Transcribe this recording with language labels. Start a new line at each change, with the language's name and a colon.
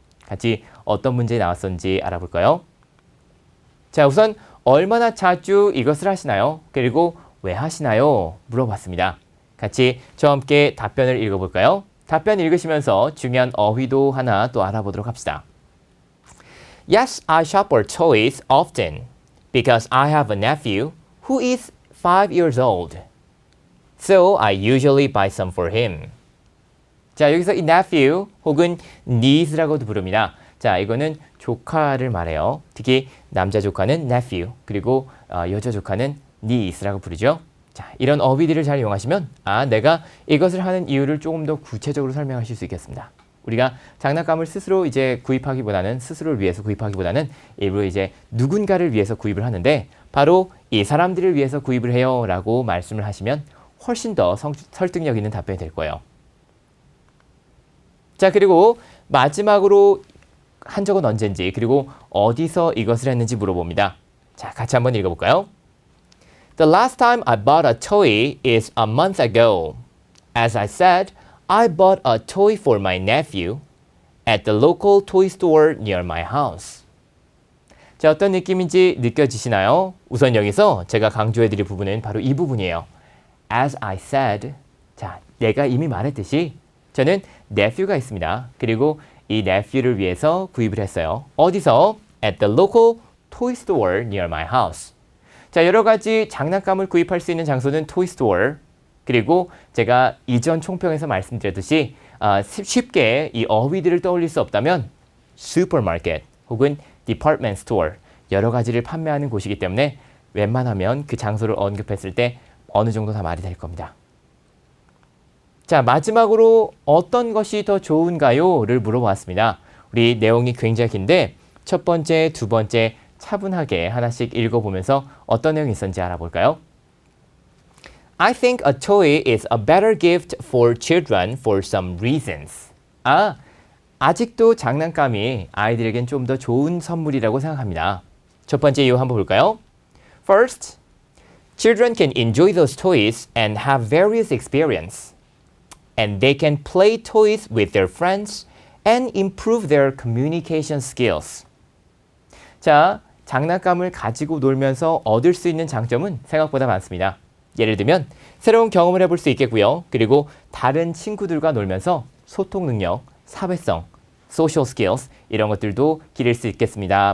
Korean: 같이 어떤 문제 나왔었는지 알아볼까요? 자, 우선 얼마나 자주 이것을 하시나요? 그리고 왜 하시나요? 물어봤습니다. 같이 저와 함께 답변을 읽어볼까요? 답변 읽으시면서 중요한 어휘도 하나 또 알아보도록 합시다.
English: Yes, I shop for toys often because I have a nephew who is 5 years old. So I usually buy some for him.
Korean: 자, 여기서 이 nephew 혹은 niece라고도 부릅니다. 자, 이거는 조카를 말해요. 특히 남자 조카는 nephew, 그리고 여자 조카는 niece라고 부르죠. 자, 이런 어휘들을 잘 이용하시면 내가 이것을 하는 이유를 조금 더 구체적으로 설명하실 수 있겠습니다. 우리가 장난감을 스스로 이제 구입하기보다는 스스로를 위해서 구입하기보다는 일부러 이제 누군가를 위해서 구입을 하는데 바로 이 사람들을 위해서 구입을 해요라고 말씀을 하시면 훨씬 더 설득력 있는 답변이 될 거예요. 자, 그리고 마지막으로 한 적은 언젠지 그리고 어디서 이것을 했는지 물어봅니다. 자, 같이 한번 읽어볼까요?
English: The last time I bought a toy is a month ago. As I said, I bought a toy for my nephew at the local toy store near my house.
Korean: 자, 어떤 느낌인지 느껴지시나요? 우선 여기서 제가 강조해드릴 부분은 바로 이 부분이에요. As I said, 자, 내가 이미 말했듯이 저는 nephew가 있습니다. 그리고 이 nephew를 위해서 구입을 했어요. 어디서?
English: At the local toy store near my house.
Korean: 자, 여러 가지 장난감을 구입할 수 있는 장소는 toy store. 그리고 제가 이전 총평에서 말씀드렸듯이 쉽게 이 어휘들을 떠올릴 수 없다면 슈퍼마켓 혹은 디파트먼트 스토어 여러 가지를 판매하는 곳이기 때문에 웬만하면 그 장소를 언급했을 때 어느 정도 다 말이 될 겁니다. 자, 마지막으로 어떤 것이 더 좋은가요? 를 물어봤습니다. 우리 내용이 굉장히 긴데 첫 번째, 두 번째 차분하게 하나씩 읽어보면서 어떤 내용이 있었는지 알아볼까요?
English: I think a toy is a better gift for children for some reasons.
Korean: 아직도 장난감이 아이들에겐 좀 더 좋은 선물이라고 생각합니다. 첫 번째 이유 한번 볼까요?
English: First, children can enjoy those toys and have various experience. And they can play toys with their friends and improve their communication skills.
Korean: 자, 장난감을 가지고 놀면서 얻을 수 있는 장점은 생각보다 많습니다. 예를 들면 새로운 경험을 해볼 수 있겠고요. 그리고 다른 친구들과 놀면서 소통 능력, 사회성, social skills 이런 것들도 기를 수 있겠습니다.